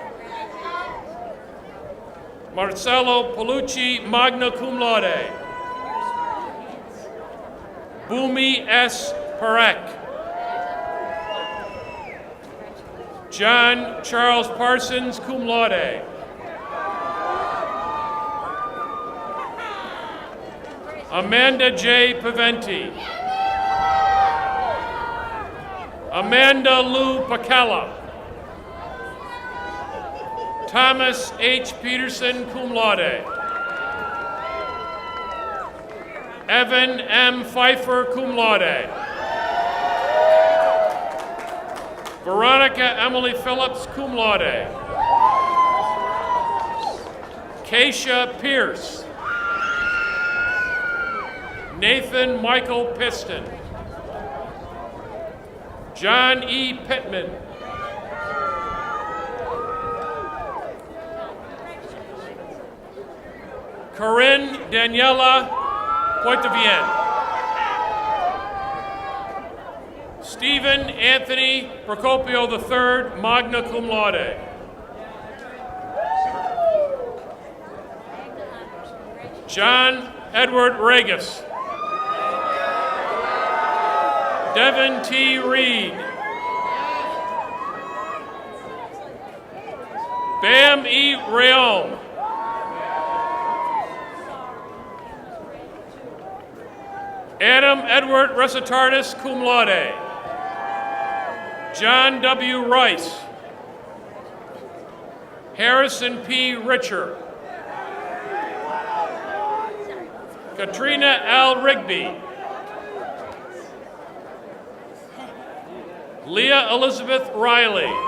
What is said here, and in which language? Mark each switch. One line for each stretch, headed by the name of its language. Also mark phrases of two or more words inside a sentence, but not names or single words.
English: Marcelo Palucci,
Latin: magna cum laude.
English: Bumi S. Parek. John Charles Parsons,
Latin: cum laude.
English: Amanda J. Paventi. Amanda Lou Pacella. Thomas H. Peterson,
Latin: cum laude.
English: Evan M. Pfeiffer,
Latin: cum laude.
English: Veronica Emily Phillips,
Latin: cum laude.
English: Keisha Pierce. Nathan Michael Piston. John E. Pittman. Corinne Daniela Poitevien. Stephen Anthony Procopio III,
Latin: magna cum laude.
English: John Edward Regis. Devin T. Reed. Bam E. Rayom. Adam Edward Resitardis,
Latin: cum laude.
English: John W. Rice. Harrison P. Richer. Katrina L. Rigby. Leah Elizabeth Riley.